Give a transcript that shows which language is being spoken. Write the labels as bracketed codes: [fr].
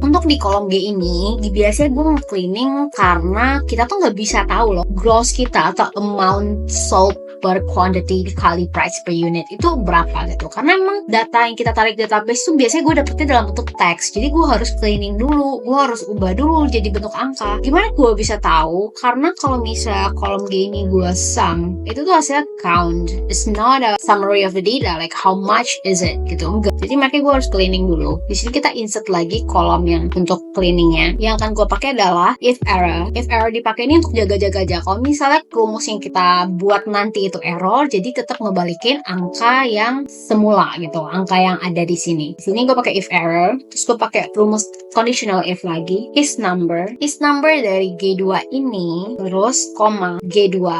[id] Untuk di kolom G ini, biasanya gue nge-cleaning karena kita tuh nggak bisa tahu loh gross kita atau amount sold per quantity dikali price per unit itu berapa gitu. Karena emang data yang kita tarik database tuh biasanya gue dapetnya dalam bentuk teks. Jadi gue harus cleaning dulu, gue harus ubah dulu jadi bentuk angka. Gimana gue bisa tahu? Karena kalau misalnya kolom G ini gue sum, itu tuh hasilnya count. [en] It's not a summary of the data, like how much is it gitu. [id] Enggak. Jadi makanya gue harus cleaning dulu. Di sini kita insert lagi kolom yang untuk cleaningnya. Yang akan gue pakai adalah if error. If error dipakai ini untuk jaga-jaga aja. Kalau misalnya rumus yang kita buat nanti itu error, jadi tetap ngebalikin angka yang semula gitu, angka yang ada di sini. Di sini gue pakai if error, terus gue pakai rumus conditional if lagi, is number dari G2 ini, terus koma G2.